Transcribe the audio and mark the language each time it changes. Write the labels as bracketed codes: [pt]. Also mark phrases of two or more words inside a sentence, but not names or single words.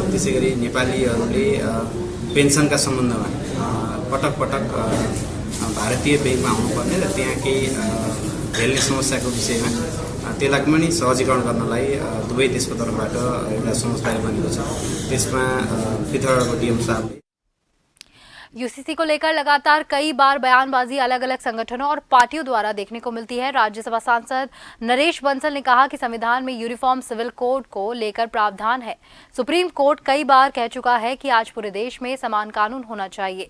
[ne] त्यसैगरी नेपालीहरूले पेन्सनका सम्बन्धमा पटक पटक भारतीय ब्याङ्कमा आउनुपर्ने र त्यहाँ केही झेल्ने समस्याको विषयमा त्यसलाई पनि सहजीकरण गर्नलाई दुवै देशको तर्फबाट एउटा समझदारी बनेको छ। त्यसमा पृथ्वीको डीएम साहबले [hi] यूसीसी को लेकर लगातार कई बार बयानबाजी अलग अलग संगठनों और पार्टियों द्वारा देखने को मिलती है। राज्यसभा सांसद नरेश बंसल ने कहा कि संविधान में [en] uniform civil code [hi] को लेकर प्रावधान है। सुप्रीम कोर्ट कई बार कह चुका है कि आज पूरे देश में समान कानून होना चाहिए।